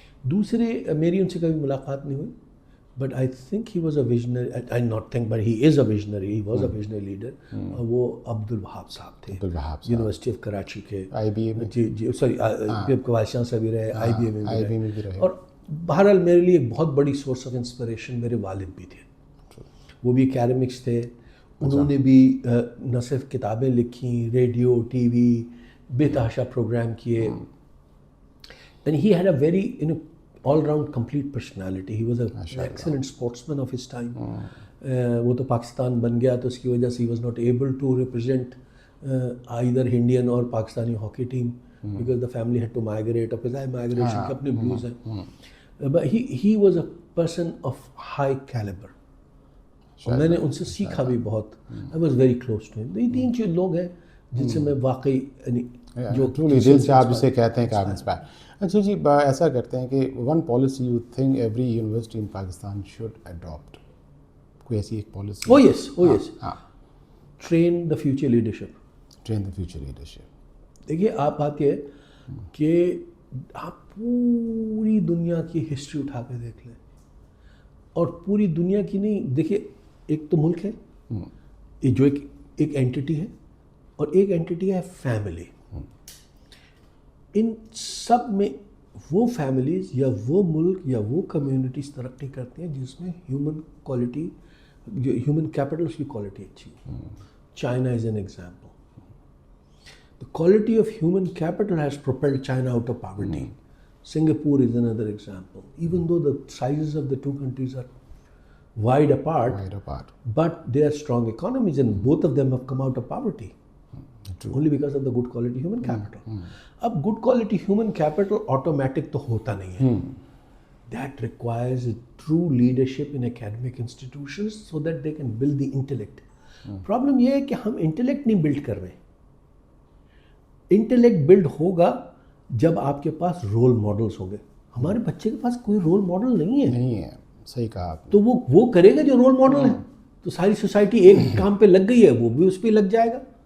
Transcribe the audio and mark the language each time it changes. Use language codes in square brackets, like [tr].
[ur] دوسرے, میری ان سے کبھی ملاقات نہیں ہوئی, [en] but I think he was a visionary. I not think, but he is a visionary. He was a visionary leader. [ur] وہ عبدالوہاب صاحب تھے, یونیورسٹی آف کراچی کے, جی سوری وائس چانسلر بھی رہے, IBA میں بھی رہے. اور بہرحال میرے لیے ایک بہت بڑی سورس آف انسپریشن میرے والد بھی تھے. وہ بھی اکیڈمکس تھے. انہوں نے بھی نہ صرف کتابیں لکھیں, ریڈیو, ٹی وی, بے تحاشا پروگرام کیے. [en] And he had a very all round complete personality. He was an excellent sportsman of his time. [ur] وہ تو پاکستان بن گیا تو اس کی وجہ سے [en] he was not able to represent either Indian [ur] اور Pakistani hockey team [en] because the family had to migrate. [ur] اور پھر migration کے اپنے views ہیں. [en] But he was a person of high caliber. [ur] اور میں نے ان سے سیکھا بھی بہت. [en] I was very close to him. [ur] یہ 3 لوگ ہیں جن سے میں واقعی جو دل سے آپ جسے کہتے ہیں کہ آپ انسپائر. اچھا جی ایسا کرتے ہیں کہ [en] one policy you think every university in Pakistan should adopt, [ur] کوئی ایسی ایک policy? [en] Oh yes. Train the future leadership. Train the future leadership. [ur] دیکھیے آپ بات یہ ہے کہ آپ پوری دنیا کی ہسٹری اٹھا کے دیکھ لیں, اور پوری دنیا کی نہیں, دیکھیے ایک تو ملک ہے جو ایک اینٹی ہے, اور ایک اینٹی ہے فیملی. ان سب میں وہ فیملیز یا وہ ملک یا وہ کمیونٹیز ترقی کرتی ہیں جس میں ہیومن کوالٹی, جو ہیومن کیپٹل اس کی کوالٹی اچھی ہے. [en] China is an example. The quality of human capital has propelled China out of poverty. Singapore is another example. Even though the sizes of the two countries are wide apart, but they are strong economies, and both of them have come out of poverty. True. Only because of the good quality human capital. [ur] Ab good quality human capital automatic to hota nahi hai. [en] That requires a true leadership in academic institutions so that they can build the intellect. [ur] Problem ye hai ki hum intellect nahi build kar rahe. Intellect blood ہوگا جب آپ کے پاس role models ہوں گے. ہمارے بچے کے پاس کوئی رول ماڈل نہیں ہے. صحیح کہا آپ نے. تو وہ کرے گا جو رول ماڈل ہے, تو ساری سوسائٹی ایک کام پہ لگ گئی ہے, وہ بھی اس پہ لگ جائے گا.